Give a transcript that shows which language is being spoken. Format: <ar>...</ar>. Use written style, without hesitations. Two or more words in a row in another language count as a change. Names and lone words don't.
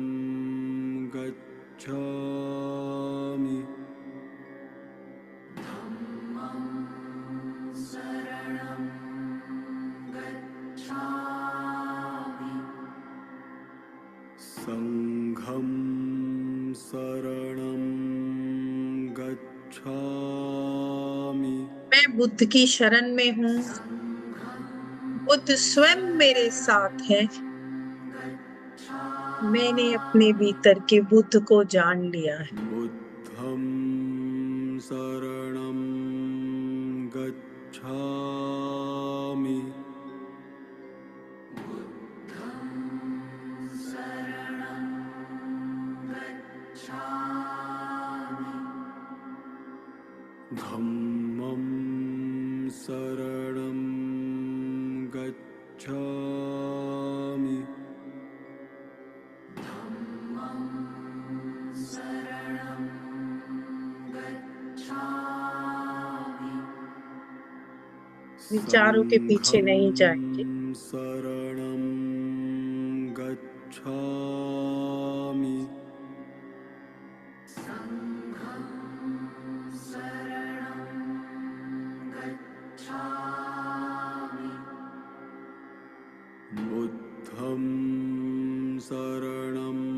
<pi>गच्छामि संघं शरणं गच्छामि</pi> <hi>मैं बुद्ध की शरण में हूँ। बुद्ध स्वयं मेरे साथ है। मैंने अपने भीतर के बुद्ध को जान लिया है।</hi> <pi>बुद्धं शरणं गच्छामि धम्मं शरणं गच्छामि</pi> <hi>विचारों के पीछे नहीं जाएंगे।</hi> <pi>संघं शरणं गच्छामि बुद्धं शरणं</pi>